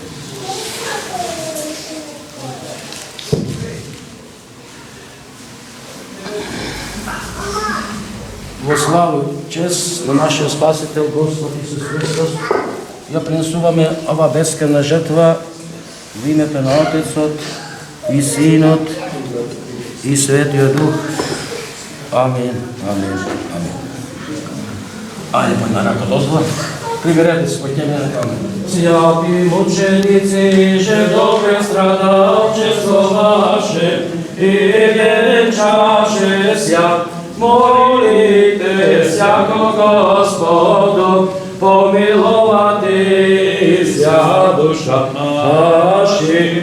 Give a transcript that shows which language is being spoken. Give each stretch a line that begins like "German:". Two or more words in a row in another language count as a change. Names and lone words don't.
Macedonian: Во славу чест на нашиот Спасител Господ Исус Христос, ја принесуваме ова бескрвна жртва во името на Отецот и Синот и Светиот Дух. Амин, амин, амин. Ајде, на рака дозвола. Приберете се, појдеме на камера.
Church Slavic: Святи мученици, же добре страдалчество ваше и венчаше ся, молите сяко Господу, помиловати ся душа наши.